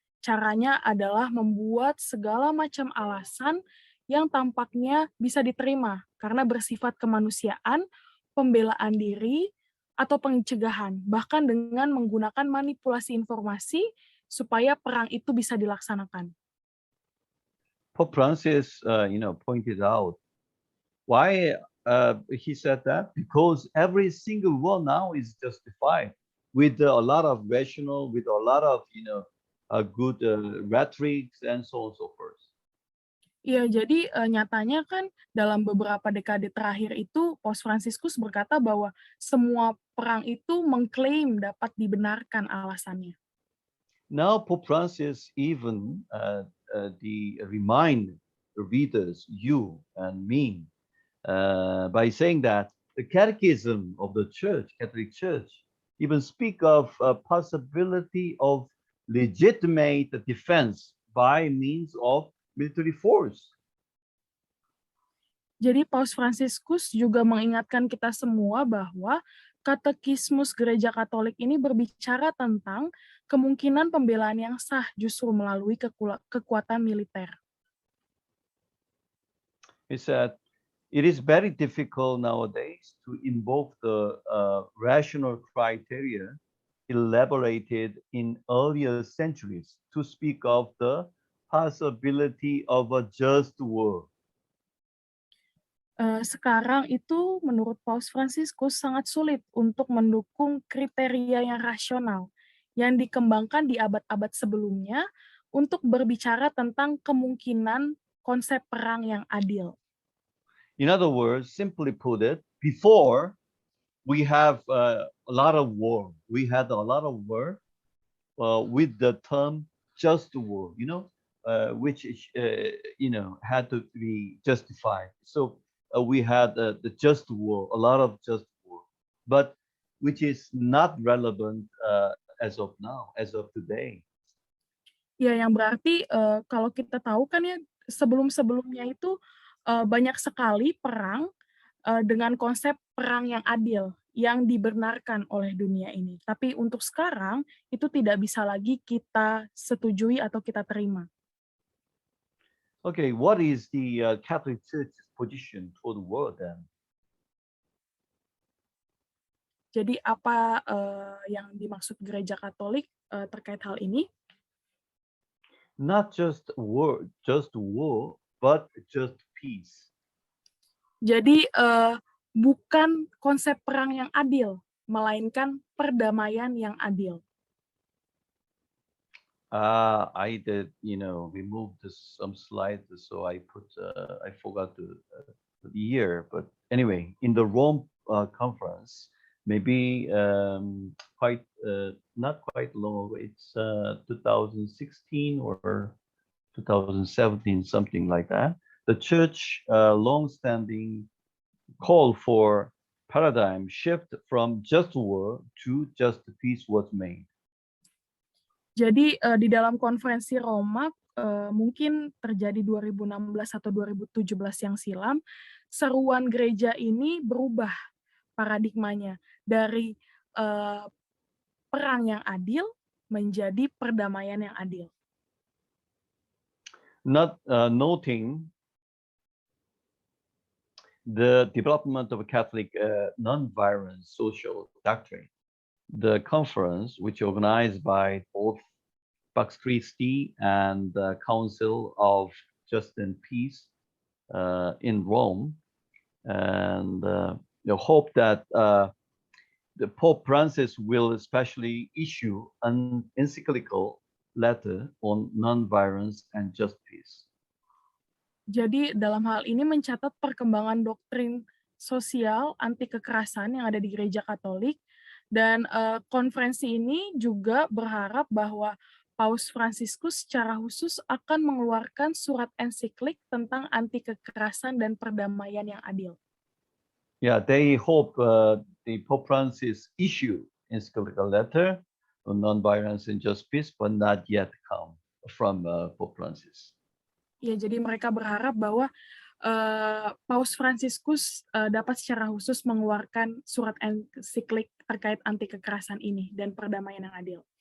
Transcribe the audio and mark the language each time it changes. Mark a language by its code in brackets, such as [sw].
[id] Caranya adalah membuat segala macam alasan yang tampaknya bisa diterima karena bersifat kemanusiaan, pembelaan diri, atau pencegahan, bahkan dengan menggunakan manipulasi informasi supaya perang itu bisa dilaksanakan. [en] Pope Francis, pointed out why he said that because every single one now is justified with a lot of rational, with a lot of good rhetorics and so on and so forth. [id] Iya, jadi nyatanya kan dalam beberapa dekade terakhir itu Paus Fransiskus berkata bahwa semua perang itu mengklaim dapat dibenarkan alasannya. [en] Now Pope Francis even remind the readers, you and me, by saying that the Catechism of the Church, Catholic Church, even speak of a possibility of legitimate defense by means of military force. [id] Jadi Paus Fransiskus juga mengingatkan kita semua bahwa Katekismus Gereja Katolik ini berbicara tentang kemungkinan pembelaan yang sah justru melalui kekuatan militer. [en] He said, it is very difficult nowadays to invoke the rational criteria elaborated in earlier centuries to speak of the possibility of a just war. [id] Sekarang itu menurut Paus Fransiskus sangat sulit untuk mendukung kriteria yang rasional yang dikembangkan di abad-abad sebelumnya untuk berbicara tentang kemungkinan konsep perang yang adil. [en] In other words, simply put it, before we have a lot of war, we had a lot of war with the term just war, which had to be justified. So we had the just war, a lot of just war, but which is not relevant as of now, as of today. [id] Ya, yang berarti kalau kita tahu kan ya sebelum-sebelumnya itu banyak sekali perang dengan konsep perang yang adil yang dibenarkan oleh dunia ini. Tapi untuk sekarang itu tidak bisa lagi kita setujui atau kita terima. [en] Okay, what is the Catholic Church's position toward the war then? [id] Jadi apa yang dimaksud Gereja Katolik terkait hal ini? [en] Not just war, but just peace. [id] Jadi bukan konsep perang yang adil, melainkan perdamaian yang adil. [en] I did, remove some slides, so I forgot the year. But anyway, in the Rome conference, maybe not quite long ago, it's 2016 or 2017, something like that. The church long-standing call for paradigm shift from just war to just peace was made. [id] Jadi di dalam konferensi Roma mungkin terjadi 2016 atau 2017 yang silam, seruan gereja ini berubah paradigmanya dari perang yang adil menjadi perdamaian yang adil. [en] Not noting the development of Catholic non-violent social doctrine. the conference, which organized by both Pax Christi and the Council of Justice and Peace in Rome, and hope that the Pope Francis will especially issue an encyclical letter on non-violence and just peace. [id] Jadi dalam hal ini mencatat perkembangan doktrin sosial anti kekerasan yang ada di Gereja Katolik, dan konferensi ini juga berharap bahwa Paus Fransiskus secara khusus akan mengeluarkan surat ensiklik tentang anti kekerasan dan perdamaian yang adil. [en] Yeah, they hope the Pope Francis issue encyclical letter on non-violence and just peace, but not yet come from Pope Francis. [id] Ya, jadi mereka berharap bahwa Paus Fransiskus dapat secara khusus mengeluarkan surat ensiklik terkait anti kekerasan ini dan perdamaian yang adil.